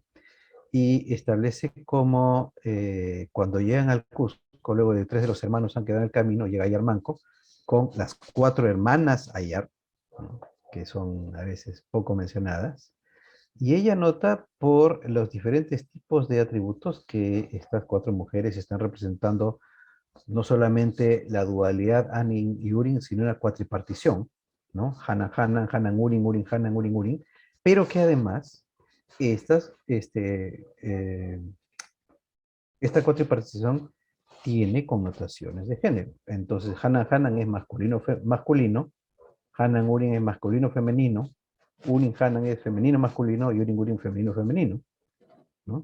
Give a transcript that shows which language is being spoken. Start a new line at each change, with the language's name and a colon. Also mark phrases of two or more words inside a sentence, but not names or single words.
Spanish: Y establece cómo cuando llegan al Cusco, luego de tres de los hermanos han quedado en el camino, llega Ayar Manco con las cuatro hermanas Ayar, ¿no? Que son a veces poco mencionadas, y ella nota por los diferentes tipos de atributos que estas cuatro mujeres están representando, no solamente la dualidad Anin y Urin, sino una cuatripartición, ¿no? Hanan, Hanan, Hanan, Urin, Urin, Hanan, Urin, Urin, pero que además estas, esta cuatripartición tiene connotaciones de género. Entonces, Hanan, Hanan es masculino, masculino, Hanan, Urin es masculino, femenino, Urin, Hanan es femenino, masculino, y Urin, Urin, femenino, femenino, ¿no?